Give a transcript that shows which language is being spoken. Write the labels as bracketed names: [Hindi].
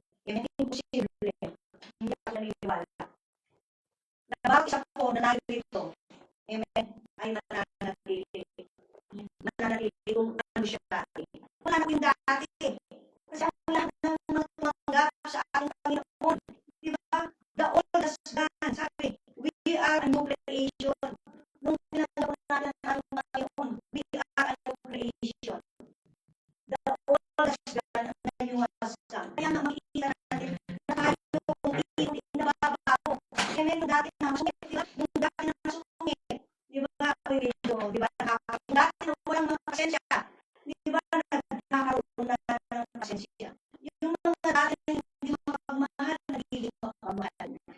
[Filipino] Yan hindi imposible. Hindi ako naniniwala. Bawat isa po na narito, amen, ay mananatili. Mananatili kung ano siya dati. Wala na po yung dati. Kasi ang lahat ng mga tumanggap sa ating Panginoon, di ba? [English] The old has gone. Sabi, we are a new creation. [Filipino] Nung pinanggap natin ang Panginoon, [English] we are a new creation. The old has gone, and the new has come. [Filipino] Kaya nga makikita natin na tayo hindi nababago. Amen, yung dati na masungit, yung dati na masungit, di ba, di ba, yung dati na walang mga pasensya, di ba, nagkakaroon na ng pasensya. Yung mga dati na hindi mapagmahal, nagiging mapagmahal.